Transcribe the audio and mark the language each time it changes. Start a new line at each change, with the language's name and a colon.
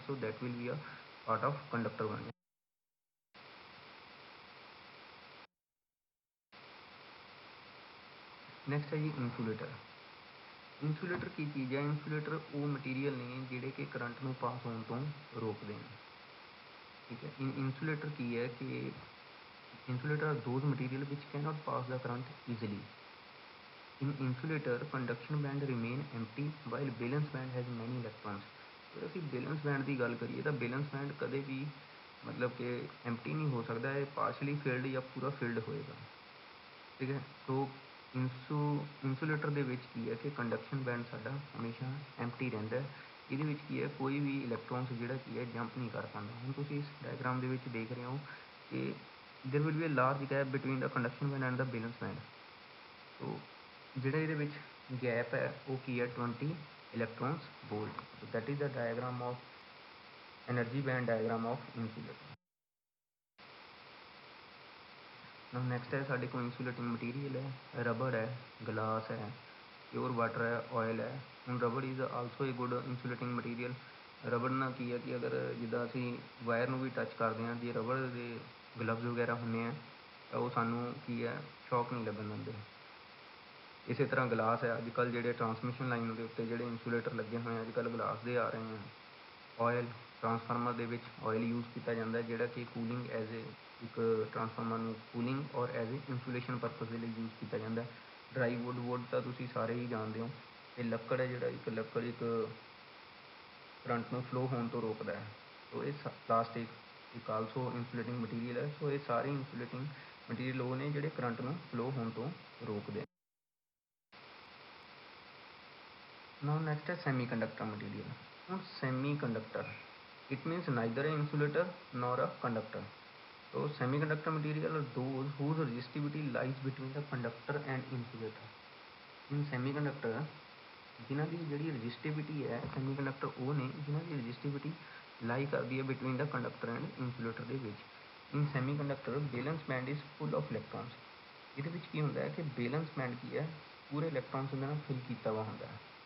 English: so that will be a part of conductor
Punjabi: ਬਣ ਜਾਂਦਾ। Next ਹੈ ਜੀ ਇਨਸੂਲੇਟਰ। ਇਨਸੂਲੇਟਰ ਕੀ ਚੀਜ਼ ਹੈ? ਇਨਸੂਲੇਟਰ ਉਹ ਮਟੀਰੀਅਲ ਨੇ ਜਿਹੜੇ ਕਿ ਕਰੰਟ ਨੂੰ ਪਾਸ ਹੋਣ ਤੋਂ ਰੋਕਦੇ ਨੇ। ਠੀਕ ਹੈ। ਇਨਸੂਲੇਟਰ ਕੀ ਹੈ ਕਿ
English: insulator are those material which cannot pass the current easily. In insulator, conduction band remain empty while valence band has many electrons।
Punjabi: ਅਗਰ ਅਸੀਂ ਵੈਲੈਂਸ ਬੈਂਡ ਦੀ ਗੱਲ ਕਰੀਏ ਤਾਂ ਵੈਲੈਂਸ ਬੈਂਡ ਕਦੇ ਵੀ ਮਤਲਬ ਕਿ ਐਮਟੀ ਨਹੀਂ ਹੋ ਸਕਦਾ, ਇਹ ਪਾਰਸ਼ਲੀ ਫਿਲਡ ਜਾਂ ਪੂਰਾ ਫਿਲਡ ਹੋਏਗਾ। ਠੀਕ ਹੈ। ਸੋ ਇੰਸੂਲੇਟਰ ਦੇ ਵਿੱਚ ਕੀ ਹੈ ਕਿ ਕੰਡਕਸ਼ਨ ਬੈਂਡ ਸਾਡਾ ਹਮੇਸ਼ਾ ਐਮਟੀ ਰਹਿੰਦਾ। ਇਹਦੇ ਵਿੱਚ ਕੀ ਹੈ ਕੋਈ ਵੀ ਇਲੈਕਟ੍ਰੋਨਸ ਜਿਹੜਾ ਕੀ ਹੈ ਜੰਪ ਨਹੀਂ ਕਰ ਪਾਉਂਦਾ। ਹੁਣ ਤੁਸੀਂ ਇਸ ਡਾਇਗਰਾਮ ਦੇ ਵਿੱਚ ਦੇਖ ਰਹੇ ਹੋ ਕਿ
English: there will be a large gap between the conduction band and the valence band।
Punjabi: ਸੋ ਜਿਹੜਾ ਇਹਦੇ ਵਿੱਚ ਗੈਪ ਹੈ ਉਹ ਕੀ ਹੈ 20 electrons volt।
English: so that is the diagram of energy band diagram of insulator।
Punjabi: now next ਹੈ ਸਾਡੇ ਕੋਲ insulating material ਹੈ, ਰਬੜ ਹੈ, ਗਲਾਸ ਹੈ,
Hindi: प्योर वाटर है, ऑयल है।
Punjabi: ਹੁਣ
English: Rubber is also a good insulating material.
Punjabi: Rubber ਨਾਲ ਕੀ ਹੈ ਕਿ ਅਗਰ ਜਿੱਦਾਂ ਅਸੀਂ ਵਾਇਰ ਨੂੰ ਵੀ ਟੱਚ ਕਰਦੇ ਹਾਂ, ਜੇ ਰਬੜ ਦੇ ਗਲਵਜ਼ ਵਗੈਰਾ ਹੁੰਦੇ ਆ ਤਾਂ ਉਹ ਸਾਨੂੰ ਕੀ ਹੈ ਸ਼ੌਕ ਨਹੀਂ ਲੱਗਣ ਦਿੰਦੇ। ਇਸੇ ਤਰ੍ਹਾਂ ਗਲਾਸ ਹੈ, ਅੱਜ ਕੱਲ੍ਹ ਜਿਹੜੇ ਟਰਾਂਸਮਿਸ਼ਨ ਲਾਈਨ ਦੇ ਉੱਤੇ ਜਿਹੜੇ ਇਨਸੂਲੇਟਰ ਲੱਗੇ ਹੋਏ ਅੱਜ ਕੱਲ੍ਹ ਗਲਾਸ ਦੇ ਆ ਰਹੇ ਹਨ। ਆਇਲ ਟਰਾਂਸਫਾਰਮਰ ਦੇ ਵਿੱਚ ਆਇਲ ਯੂਜ਼ ਕੀਤਾ ਜਾਂਦਾ ਜਿਹੜਾ ਕਿ ਕੂਲਿੰਗ ਐਜ਼ ਏ ਇੱਕ ਟਰਾਂਸਫਾਰਮਰ ਨੂੰ ਕੂਲਿੰਗ ਔਰ ਐਜ਼ ਏ ਇਨਸੂਲੇਸ਼ਨ ਪਰਪਸ ਦੇ ਲਈ ਯੂਜ਼ ਕੀਤਾ ਜਾਂਦਾ। ਡਰਾਈ ਵੁੱਡ ਤਾਂ ਤੁਸੀਂ ਸਾਰੇ ਹੀ ਜਾਣਦੇ ਹੋ। ਅਤੇ ਲੱਕੜ ਹੈ ਜਿਹੜਾ ਲੱਕੜ ਇੱਕ ਕਰੰਟ ਨੂੰ ਫਲੋ ਹੋਣ ਤੋਂ ਰੋਕਦਾ ਹੈ। ਸੋ ਇਹ ਪਲਾਸਟਿਕ ਇੱਕ ਆਲਸੋ ਇਨਸੂਲੇਟਿੰਗ ਮਟੀਰੀਅਲ ਹੈ। ਸੋ ਇਹ ਸਾਰੇ ਇਨਸੂਲੇਟਿੰਗ ਮਟੀਰੀਅਲ ਉਹ ਨੇ ਜਿਹੜੇ ਕਰੰਟ ਨੂੰ ਫਲੋ ਹੋਣ ਤੋਂ ਰੋਕਦੇ।
English: Now next ਹੈ semiconductor material.
Punjabi: ਹੁਣ
English: Semiconductor it means neither a insulator nor a conductor. So semiconductor material are those whose resistivity lies between the conductor and insulator.
Punjabi: In semiconductor ਜਿਨ੍ਹਾਂ ਦੀ ਜਿਹੜੀ ਰਜਿਸਟਿਵਿਟੀ ਹੈ semiconductor ਉਹ ਨੇ ਜਿਨ੍ਹਾਂ ਦੀ ਰਜਿਸਟਿਵਿਟੀ ਲਾਈ ਕਰਦੀ ਹੈ
English: between the conductor and insulator
Punjabi: ਦੇ ਵਿੱਚ।
English: In semiconductor valence band is full of electrons.
Punjabi: ਇਹਦੇ ਵਿੱਚ ਕੀ ਹੁੰਦਾ ਹੈ ਕਿ ਬੈਲੈਂਸ ਬੈਂਡ ਕੀ ਹੈ ਪੂਰੇ ਇਲੈਕਟ੍ਰੋਨਸ ਦੇ ਨਾਲ ਫਿਲ ਕੀਤਾ ਵਾ ਹੁੰਦਾ ਹੈ।